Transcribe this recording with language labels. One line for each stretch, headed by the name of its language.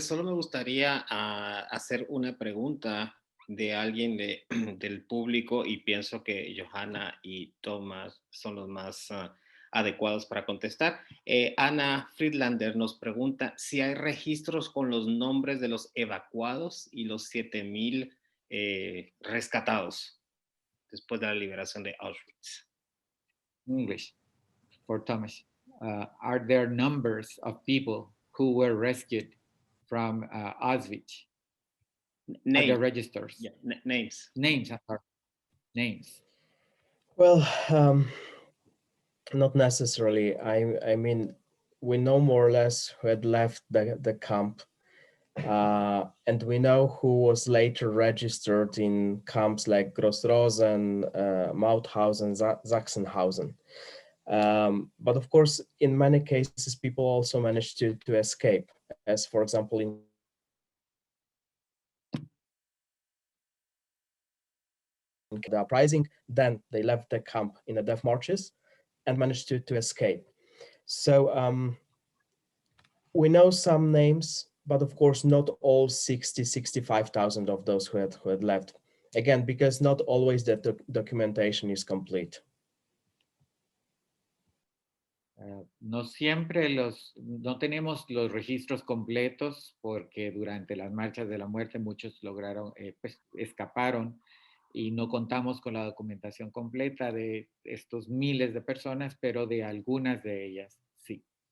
Spanish: Solo me gustaría hacer una pregunta de alguien del público y pienso que Johanna y Thomas son los más adecuados para contestar. Ana Friedlander nos pregunta si hay registros con los nombres de los evacuados y los 7,000 rescatados después de la liberación de Auschwitz.
English: English for Thomas. Are there numbers of people who were rescued from Auschwitz? Are there registers? Yeah, names. Names, I'm sorry. Names. Well, not necessarily. I mean, we know more or less who had left the camp, and we know who was later registered in camps like Gross-Rosen, Mauthausen, Sachsenhausen. But of course, in many cases, people also managed to escape, as for example, in the uprising, then they left the camp in the death marches and managed to escape. So we know some names, but of course not all 65,000 of those who had left. Again, because not always the documentation is complete.
Spanish: No siempre no tenemos los registros completos porque durante las marchas de la muerte muchos lograron, pues escaparon y no contamos con la documentación completa de estos miles de personas, pero de algunas de ellas, sí.